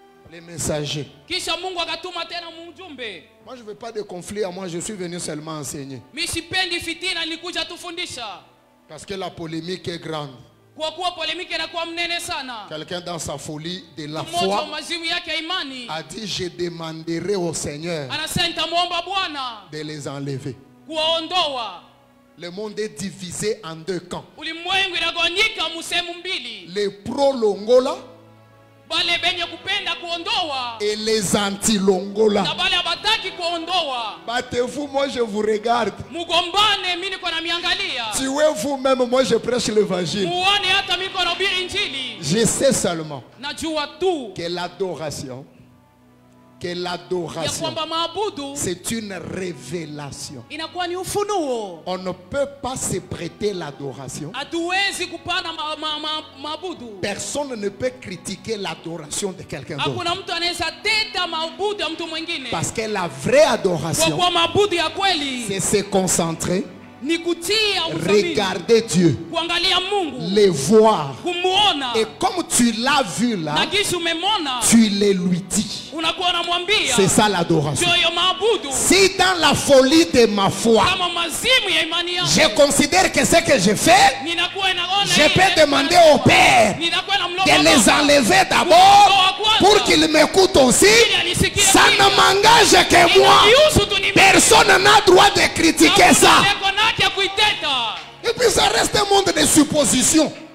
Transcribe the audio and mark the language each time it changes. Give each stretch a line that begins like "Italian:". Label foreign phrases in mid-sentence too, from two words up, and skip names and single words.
French: les messagers.
Swahili: Kisha Mungu akatuma tena mjumbe.
French: Moi je veux pas de conflit à moi, je suis venu seulement enseigner.
Swahili: Mimi sipendi fitina, nilikuja tufundisha.
French: Parce que la polémique est grande.
Swahili: Kwa kuwa polemiki inakuwa mnene sana.
French: Quelqu'un dans sa folie de la
Swahili: Mmoja wa
French: foi
Swahili: mazimu yake ya imani
French: a dit je demanderai au Seigneur
Swahili: anasema nitamwomba Bwana
French: de les enlever.
Swahili: kuwaondoa.
French: Le monde est divisé en deux camps.
Swahili: Ulimwengu inagawanyika sehemu mbili.
French: Les pro-Longola
Swahili: Bale benye kupenda kuondoa
French: et les anti-Longola.
Swahili: na bale abataki kuondoa.
French: Battez-vous, moi je vous regarde.
Swahili: Mugombane, mimi niko namiangalia.
French: Tuez-vous même, moi je prêche l'évangile.
Swahili: Muone hata mimi niko nahubiri injili.
French: Je sais seulement
Swahili: Najua tu
French: que l'adoration, c'est une révélation.
Swahili: inakuwa ni ufunuo.
French: On ne peut pas se prêter l'adoration.
Swahili: Hatuwezi kupana maabudu.
French: Personne ne peut critiquer l'adoration de quelqu'un d'autre.
Swahili: Hakuna mtu anaweza teta maabudu ya mtu mwingine.
French: Parce que la vraie adoration,
Swahili: kwa maabudu ya kweli,
French: c'est se concentrer,
Swahili: ni kutia
French: regarder Dieu,
Swahili: kuangalia Mungu,
French: les voir.
Swahili: kumuona.
French: Et comme tu l'as vu là,
Swahili: na kisha umemona,
French: tu les lui dis.
Swahili: Unakuwa unamwambia.
French: C'est ça l'adoration.
Swahili: Ndio maabudu.
French: Si dans la folie de ma foi,
Swahili: kama mazimu ya imani yangu,
French: je considère que ce que je fais,
Swahili: ninakuwa naona
French: je peux demander au Père de les enlever d'abord pour qu'il m'écoute aussi. Ça ne m'engage que moi. Personne n'a droit de critiquer ça. Et puis ça reste un monde de suppositions.